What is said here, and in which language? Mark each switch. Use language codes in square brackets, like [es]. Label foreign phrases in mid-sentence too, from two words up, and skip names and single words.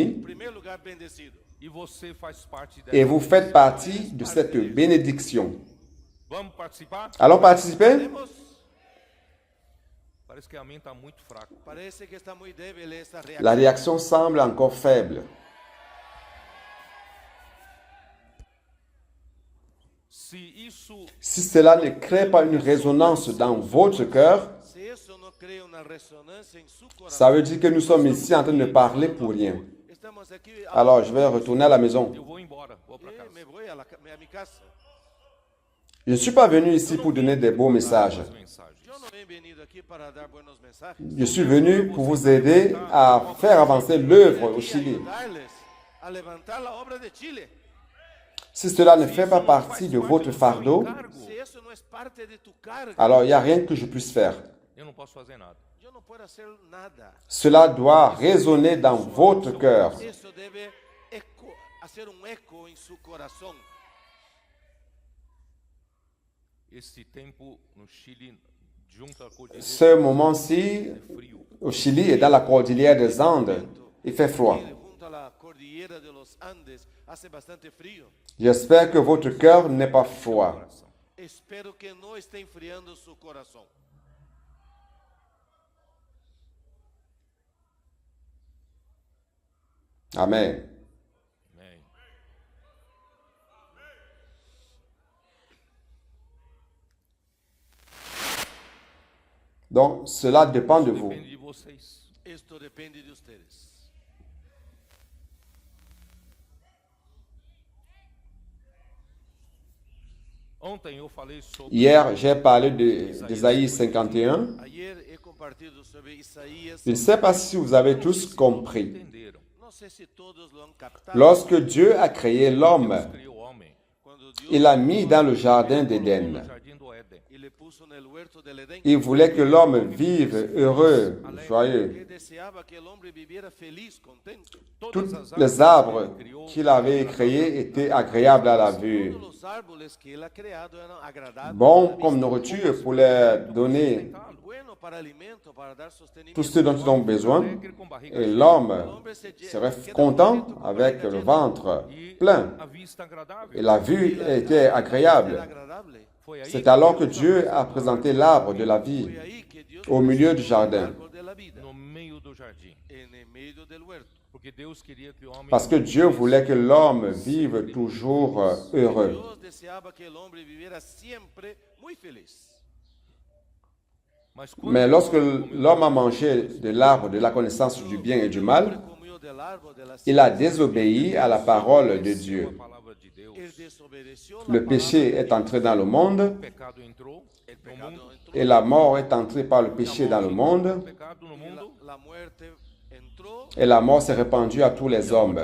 [pt] em primeiro lugar bendecido. e você faz parte [fr] et [pt] dela. [fr] vous faites partie de cette bénédiction. [pt] Vamos participar? [fr] Allons participer? [pt] Temos, Parece que a mente está muito fraca. parece que está muito débil essa [fr] La [pt] reação. [fr] réaction semble encore faible. [pt] Se isso [fr] Si cela ne crée pas une résonance dans votre cœur, [pt] Se isso não cria uma ressonância em seu coração, [fr] ça veut dire que nous sommes ici en train de parler pour rien. [pt] estamos aqui. [fr] Alors, je vais retourner à la maison. [pt] eu vou embora, vou para casa. Me vou a minha casa. [fr] Je ne suis pas venu ici pour donner des beaux messages. [pt] Mensagens. Eu Eu não venho venido aqui para dar [es] buenos mensajes. [fr] Je suis venu pour vous aider à faire avancer l'œuvre au Chili. [es] Ayudarles a levantar la obra de Chile. [fr] Si cela ne fait pas partie de votre fardeau, [es] Se eso no es parte de tu carga, [fr] alors il n'y a rien que je puisse faire. [pt] Eu não posso fazer nada. [es] yo no puedo hacer nada. [fr] Cela doit résonner dans votre cœur. [es] Eso debe hacer un eco en su corazón. [pt] Esse tempo no Chile, junto à cordilheira, [fr] Ce moment-ci, [pt] é frio. [fr] au Chili et dans la cordillère des Andes, il fait froid. [es] Junto a la cordillera de los Andes hace bastante frío. [fr] J'espère que votre cœur n'est pas froid. [es] Espero que no esté enfriando su corazón. Amen. [pt] Amém. [fr] Donc, cela dépend de vous. [pt] Depende de vocês. [es] Esto depende de ustedes. [pt] Ontem eu falei sobre [fr] Hier, j'ai parlé d'Ésaïe 51. [es] Ayer he compartido sobre Isaías. [fr] Je ne sais pas si vous avez tous compris. [pt] entenderam. [es] No sé si todos lo han captado. [fr] Lorsque Dieu a créé l'homme, [pt] Criou o homem [es] Cuando Dios [fr] il l'a mis dans le jardin d'Éden. [pt] no jardim do Éden. [es] y le puso en el huerto del Edén. [fr] Il voulait que l'homme vive heureux, [pt] Que [fr] joyeux. [es] deseaba que el hombre viviera feliz, contento. [fr] Tous les arbres qu'il avait créés étaient agréables à la vue, [es] Todos los árboles que él ha creado eran agradables. [fr] bons comme nourriture pour les donner [es] Bueno para alimento, para dar sostenimiento. [fr] tout ce dont ils ont besoin. [pt] Alegre com barriga [fr] Et [pt] cheia [fr] l'homme [es] Hombre [fr] serait content avec le ventre [pt] e [fr] plein. [pt] a vista agradável. [fr] Et la vue était agréable. [es] agradable. [pt] Foi aí [fr] C'est alors que Dieu a présenté l'arbre de la vie [es] Fue ahí que Dios [fr] au milieu du [es] puso el [fr] jardin. [es] árbol de la vida [pt] no meio do jardim. [es] en el medio del huerto. [pt] Porque Deus queria que o homem [fr] Parce que Dieu voulait que l'homme vive toujours heureux. [es] Dios deseaba que el hombre viviera siempre muy feliz. [pt] Mas quando [fr] Mais lorsque l'homme a mangé de l'arbre de la connaissance du bien et du mal, [es] Comió del árbol de la [fr] il a désobéi à la parole de Dieu. [pt] a palavra de Deus, [es] él desobedeció [fr] Le péché est entré dans le monde [pt] o pecado entrou no mundo, [fr] et la mort est entrée par le péché dans le monde [pt] o pecado no mundo, [es] la muerte entró [fr] et la mort s'est répandue à tous les hommes.